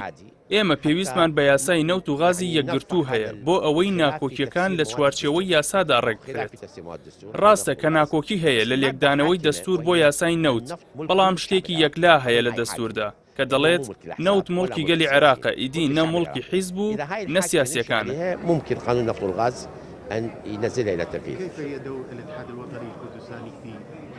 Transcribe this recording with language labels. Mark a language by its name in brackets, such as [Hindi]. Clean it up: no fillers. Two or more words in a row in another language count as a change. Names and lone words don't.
[Central Kurdish] ئێمە پێویستمان بە یاسای نەوت و غازی یەکگرتوو هەیە بۆ ئەوەی ناکۆکیەکان لە چوارچێوەی یاسادا ڕێک بکرێت. ڕاستە کە ناکۆکی هەیە لە لێکدانەوەی دەستور بۆ یاسای نەوت، بەڵام شتێکی یەکلا هەیە لە دەستوردا کە دەڵێت نەوت مڵکی گەلی عێراقە، ئیدی نە مڵکی حیزب و نە سیاسیەکانە. [Arabic] ممكن قانون نفط والغاز أن ينزلها إلى التنفيذ.